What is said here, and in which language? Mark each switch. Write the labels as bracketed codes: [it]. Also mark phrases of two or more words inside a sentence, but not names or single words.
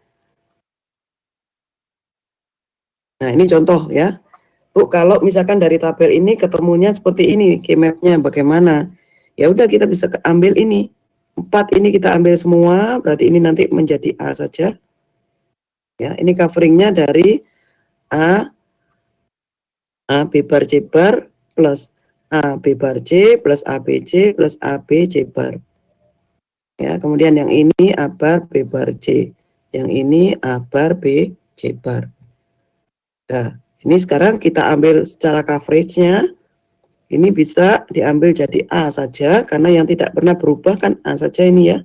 [id] Nah, ini contoh ya. Bu, kalau misalkan dari tabel ini ketemunya seperti ini, key map-nya bagaimana? Ya udah kita bisa ambil ini. 4 ini kita ambil semua, berarti ini nanti menjadi A saja. Ya, ini coveringnya dari A B bar C bar plus A B bar C plus A B C plus A B C bar. Ya, kemudian yang ini A bar B bar C, yang ini A bar B C bar. Nah, ini sekarang kita ambil secara coveragenya, ini bisa diambil jadi A saja, karena yang tidak pernah berubah kan A saja ini ya.